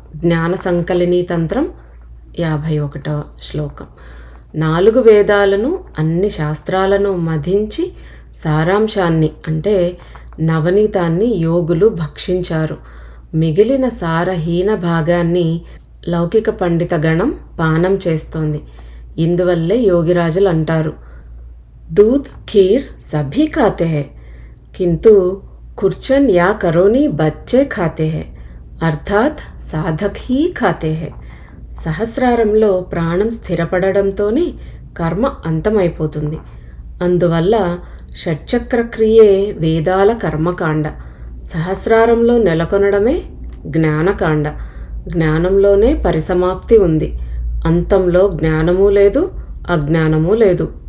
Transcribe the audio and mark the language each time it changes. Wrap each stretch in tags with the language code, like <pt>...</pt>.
<te>జ్ఞాన సంకలినీ తంత్రం 51వ శ్లోకం. 4 వేదాలను, అన్ని శాస్త్రాలను మధించి సారాంశాన్ని అంటే నవనీతాన్ని యోగులు భక్షించారు. మిగిలిన సారహీన భాగాన్ని లౌకిక పండిత గణం పానం చేస్తోంది. ఇందువల్లే యోగిరాజులు అంటారు,</te> <hi>दूध खीर सभी खाते हैं किंतु खुर्चन या करोनी बच्चे खाते हैं అర్థాత్ సాధక్ హీ ఖాతే హే.</hi> <te>సహస్రారంలో ప్రాణం స్థిరపడడంతోనే కర్మ అంతమైపోతుంది. అందువల్ల షట్చక్ర క్రియే వేదాల కర్మకాండ. సహస్రారంలో నెలకొనడమే జ్ఞానకాండ. జ్ఞానంలోనే పరిసమాప్తి ఉంది. అంతంలో జ్ఞానమూ లేదు, అజ్ఞానమూ లేదు.</te>